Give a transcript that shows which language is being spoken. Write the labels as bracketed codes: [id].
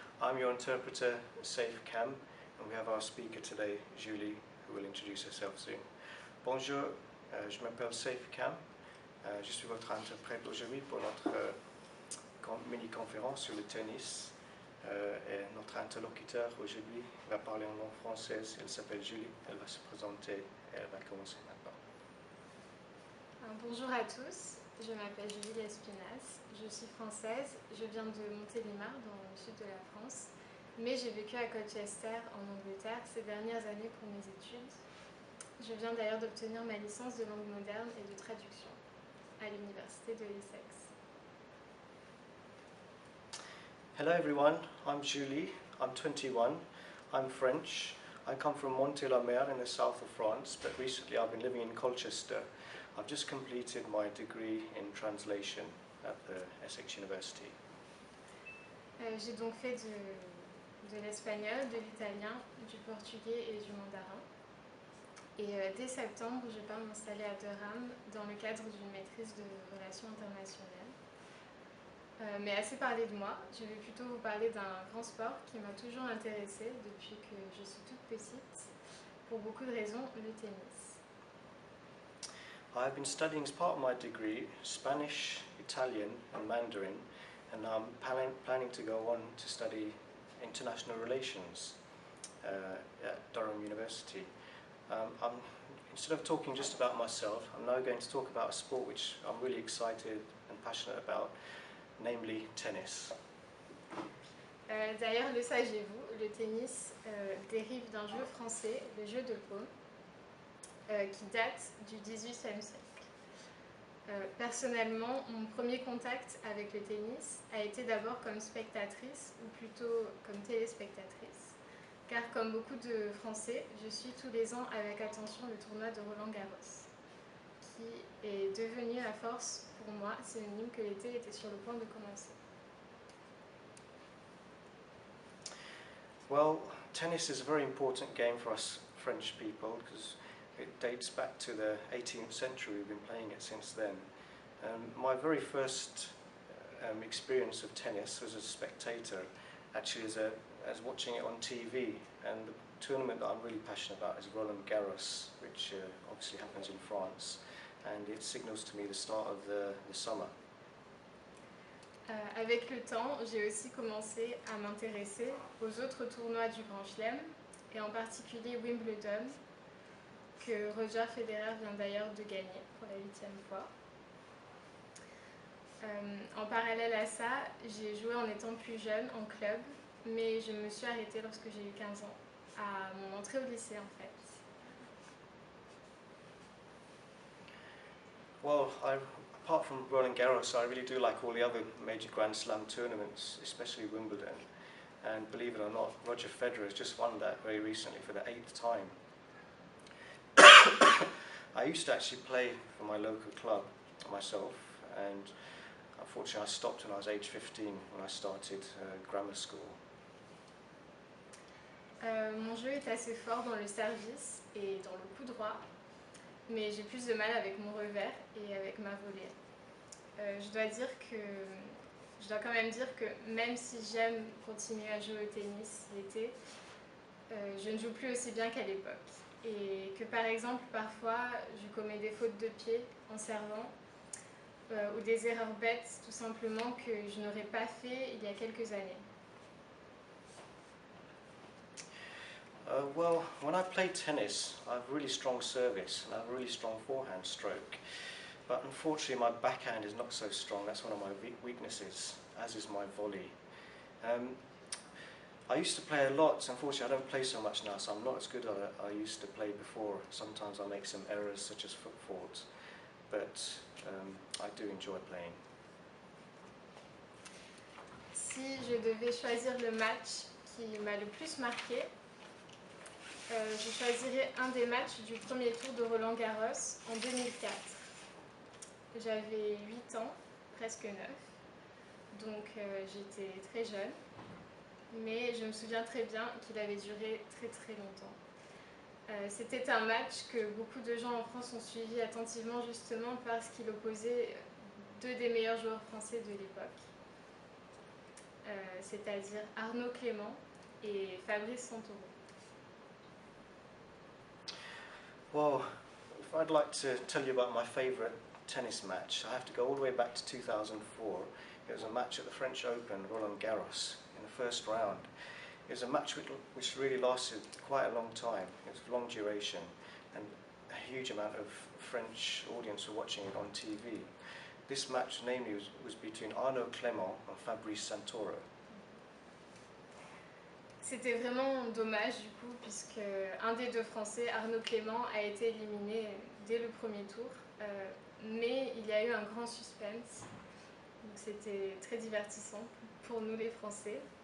[en] I'm your interpreter Sayf Cam and we have our speaker today, Julie, who will introduce herself soon. [fr] Bonjour, je m'appelle Sayf Cam, je suis votre interprète aujourd'hui pour notre mini-conférence sur le tennis. Et notre interlocuteur aujourd'hui va parler en langue française, elle s'appelle Julie, elle va se présenter et elle va commencer maintenant. Bonjour à tous, je m'appelle Julie Espinas, je suis française, je viens de Montélimar dans le sud de la France, mais j'ai vécu à Colchester en Angleterre ces dernières années pour mes études. Je viens d'ailleurs d'obtenir ma licence de langue moderne et de traduction à l'université de Essex. [en] Hello everyone, I'm Julie, I'm 21, I'm French. I come from Montélimar in the south of France, but recently I've been living in Colchester. I've just completed my degree in translation at the Essex University. [fr] J'ai donc fait de l'espagnol, de l'italien, du portugais et du mandarin. Et dès septembre, je pars m'installer à Durham dans le cadre d'une maîtrise de relations internationales. Mais assez parlé de moi, je vais plutôt vous parler d'un grand sport qui m'a toujours intéressée depuis que je suis toute petite, pour beaucoup de raisons, le tennis. [en] I've been studying as part of my degree Spanish, Italian and Mandarin, and I'm planning to go on to study international relations at Durham University. Instead of talking just about myself, I'm now going to talk about a sport which I'm really excited and passionate about, namely tennis. [fr] D'ailleurs, le saviez-vous, le tennis dérive d'un jeu français, le jeu de paume, qui date du XVIIIe siècle. Personnellement, mon premier contact avec le tennis a été d'abord comme spectatrice, ou plutôt comme téléspectatrice, car comme beaucoup de Français, je suis tous les ans avec attention le tournoi de Roland-Garros, qui est devenu à force pour moi synonyme que l'été était sur le point de commencer. [en] Well, tennis is a very important game for us French people because it dates back to the 18th century. We've been playing it since then. My very first experience of tennis was as a spectator, actually as watching it on TV. And the tournament that I'm really passionate about is Roland Garros, which obviously happens in France, and it signals to me the start of the summer. [fr] Avec le temps, j'ai aussi commencé à m'intéresser aux autres tournois du Grand Chelem, et en particulier Wimbledon, que Roger Federer vient d'ailleurs de gagner pour la 8e fois. En parallèle à ça, j'ai joué en étant plus jeune en club, mais je me suis arrêtée lorsque j'ai eu 15 ans, à mon entrée au lycée en fait. [en] Well, apart from Roland Garros, I really do like all the other major Grand Slam tournaments, especially Wimbledon. And believe it or not, Roger Federer has just won that very recently for the 8th time. I used to actually play for my local club myself, and unfortunately I stopped when I was age 15 when I started grammar school. [fr] Mon jeu est assez fort dans le service et dans le coup droit, mais j'ai plus de mal avec mon revers et avec ma volée. Je dois quand même dire que même si j'aime continuer à jouer au tennis l'été, je ne joue plus aussi bien qu'à l'époque. Et que par exemple, parfois, je commets des fautes de pied en servant, ou des erreurs bêtes tout simplement que je n'aurais pas fait il y a quelques années. [en] Well, when I play tennis, I have really strong service and I have a really strong forehand stroke. But unfortunately, my backhand is not so strong. That's one of my weaknesses, as is my volley. I used to play a lot. Unfortunately, I don't play so much now, so I'm not as good as I used to play before. Sometimes I make some errors, such as foot faults, but I do enjoy playing. [fr] Si je devais choisir le match qui m'a le plus marqué, je choisirais un des matchs du premier tour de Roland Garros en 2004. J'avais 8 ans, presque 9, donc j'étais très jeune, mais je me souviens très bien qu'il avait duré très très longtemps. C'était un match que beaucoup de gens en France ont suivi attentivement justement parce qu'il opposait deux des meilleurs joueurs français de l'époque, c'est-à-dire Arnaud Clément et Fabrice Santoro. [en] Well, if I'd like to tell you about my favourite tennis match, I have to go all the way back to 2004. It was a match at the French Open, Roland Garros, in the first round. It was a match which really lasted quite a long time. It was long duration, and a huge amount of French audience were watching it on TV. This match, namely, was between Arnaud Clément and Fabrice Santoro. [fr] C'était vraiment dommage du coup, puisque un des deux Français, Arnaud Clément, a été éliminé dès le premier tour, mais il y a eu un grand suspense, donc c'était très divertissant pour nous les Français.